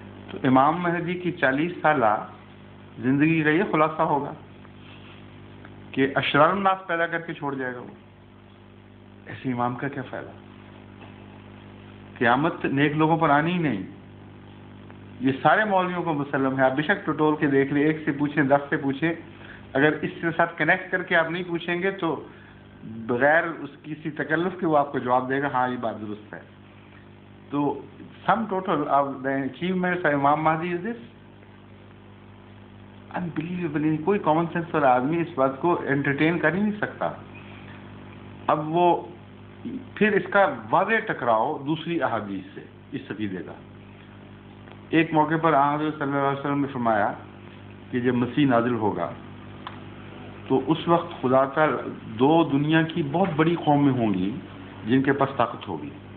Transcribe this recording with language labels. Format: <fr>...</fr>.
<ur>تو امام مہدی کی 40 سالہ زندگی کا یہ خلاصہ ہوگا کہ اشرار الناس پیدا کر کے چھوڑ جائے گا. وہ ایسے امام کا کیا فائدہ؟ قیامت نیک لوگوں پر آنی ہی نہیں. یہ سارے مولویوں کو مسلم ہے. آپ بے شک ٹٹول کے دیکھ لیں، ایک سے پوچھیں 10 سے پوچھیں، اگر اس کے ساتھ کنیکٹ کر کے آپ نہیں پوچھیں گے تو بغیر اس کسی تکلف کے وہ آپ کو جواب دے گا ہاں یہ بات درست ہے.</ur> <en>تو sum total of the achievements of Imam Mahdi is this unbelievable.</en> <ur>کوئی کامن سینس والا آدمی اس بات کو انٹرٹین کر ہی نہیں سکتا. اب وہ پھر اس کا واضح ٹکراؤ دوسری احادیث سے اس عقیدے کا. ایک موقع پر حضرت صلی اللہ علیہ وسلم نے فرمایا کہ جب مسیح نازل ہوگا تو اس وقت خدا تعالی 2 دنیا کی بہت بڑی قومیں ہوں گی جن کے پاس طاقت ہوگی.</ur>